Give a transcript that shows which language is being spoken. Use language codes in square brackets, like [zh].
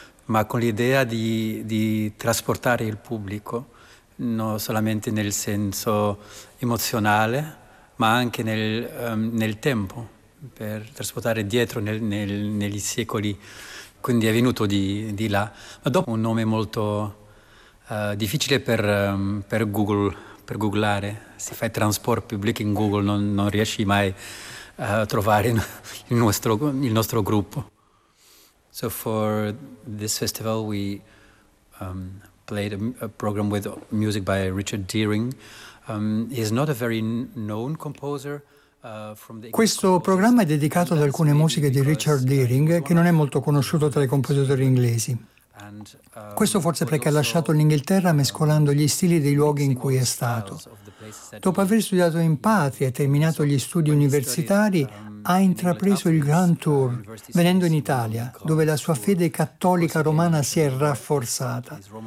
[it] Ma con l'idea di trasportare il pubblico, non solamente nel senso emozionale, ma anche nel tempo, per trasportare dietro negli secoli, quindi è venuto di là. Ma dopo un nome molto difficile per Google, per googlare, se fai transport public in Google non riesci mai a trovare il nostro gruppo. [en] So for this festival we played a program with music by Richard Deering. He is not a very known composer. [it] Questo programma è dedicato ad alcune musiche di Richard Deering, che non è molto conosciuto tra i compositori inglesi. Questo forse perché ha lasciato l'Inghilterra mescolando gli stili dei luoghi in cui è stato. Dopo aver studiato in patria e terminato gli studi universitari, ha intrapreso il Grand Tour, venendo in Italia, dove la sua fede cattolica romana si è rafforzata.